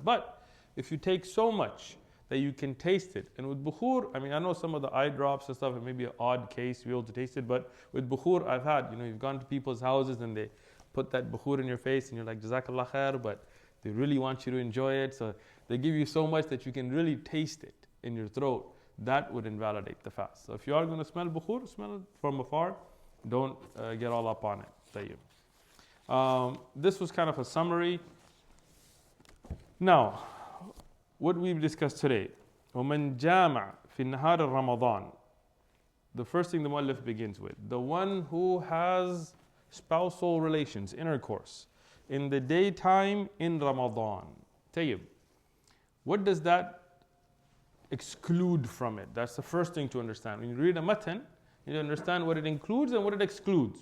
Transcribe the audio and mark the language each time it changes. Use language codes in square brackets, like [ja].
[en] But if you take so much that you can taste it, and with bukhur, I know some of the eye drops and stuff, it may be an odd case to be able to taste it, but with bukhur I've had, you've gone to people's houses and they put that bukhur in your face and you're like, [ar] Jazakallah khair, [en] but they really want you to enjoy it, so they give you so much that you can really taste it in your throat. That would invalidate the fast. So if you are going to smell bukhur, smell it from afar. Don't get all up on it. Tayyib. This was kind of a summary. Now, what we've discussed today. [ar] وَمَنْ جَامَعَ فِي النَّهَارِ Ramadan. [en] The first thing the muallif begins with. The one who has spousal relations, intercourse, in the daytime in Ramadan. Tayyib. What does that exclude from it? That's the first thing to understand. When you read a matan, you understand what it includes and what it excludes.